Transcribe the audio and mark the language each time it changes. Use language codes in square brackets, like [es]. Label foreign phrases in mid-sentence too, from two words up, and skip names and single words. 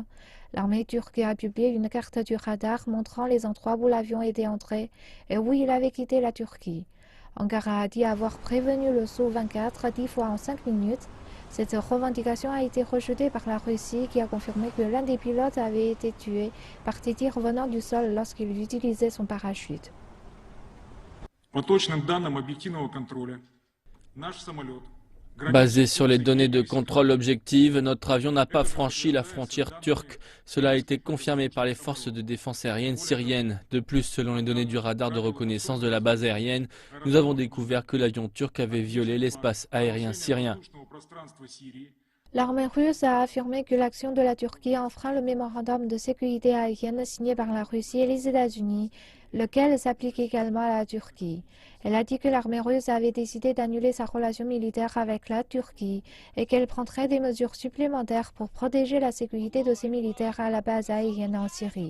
[fr] L'armée turque a publié une carte du radar montrant les endroits où l'avion était entré et où il avait quitté la Turquie. Ankara a dit avoir prévenu le Su-24 10 fois en 5 minutes. Cette revendication a été rejetée par la Russie qui a confirmé que l'un des pilotes avait été tué par des tirs venant du sol lorsqu'il utilisait son parachute. [ru] По точным данным объективного контроля, наш самолет границы [fr] Basé [ru] с [fr] sur les [ru] Турцией [fr] données [ru] не [fr] de [ru] пересекал. [fr] contrôle objectives, notre avion n'a pas [ru] Это [fr] franchi la [ru] подтверждается [fr] frontière [ru] данными [fr] turque. Cela a été [ru] российских [fr] confirmé par les [ru] аэронаутических [fr] forces de [ru] контролеров. [fr] défense aérienne [ru] Более того, [fr] syriennes. De plus, selon les [ru] по [fr] données du [ru] данным [fr] radar de reconnaissance de la [ru] радиолокационной [fr] base [ru] службы, [fr] aérienne, nous avons [ru] аэродром [fr] découvert que [ru] Гудермес [fr] l'avion turc avait violé [ru] отмечен по [fr] l'espace aérien [ru] нарушениям [fr] syrien. [ru] воздушного пространства Сирии. [fr] L'armée russe a affirmé que l'action de la Turquie enfreint le mémorandum de sécurité aérienne signé par la Russie et les États-Unis, lequel s'applique également à la Turquie. Elle a dit que l'armée russe avait décidé d'annuler sa relation militaire avec la Turquie et qu'elle prendrait des mesures supplémentaires pour protéger la sécurité de ses militaires à la base aérienne en Syrie.